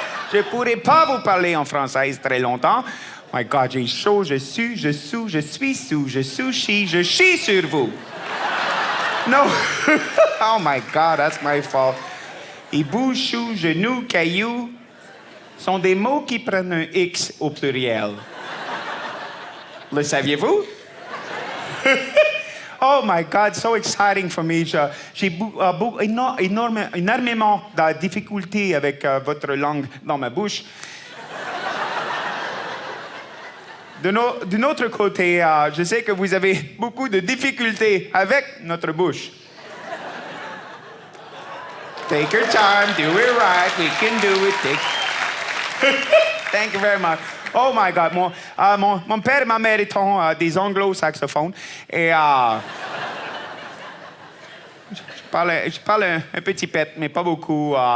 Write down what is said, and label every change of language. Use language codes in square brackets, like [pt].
[fr] Je pourrais pas vous parler en français très longtemps. [en] My God, [fr] j'ai chaud, je sue, je sous, je suis sous, je sushi, je chie sur vous. No. [en] Oh my God, that's my fault. [fr] Hibou, chou, genou, caillou sont des mots qui prennent un X au pluriel. Le saviez-vous? [en] Oh my God, so exciting for me. [fr] J'ai énormément de difficultés avec votre langue dans ma bouche. D'un autre côté, je sais que vous avez beaucoup de difficultés avec notre bouche. [en] Take your time, do it right, we can do it. Thank you very much. Oh my God, [fr] mon père et ma mère étant des anglo-saxophones et je parle un petit pet, mais pas beaucoup.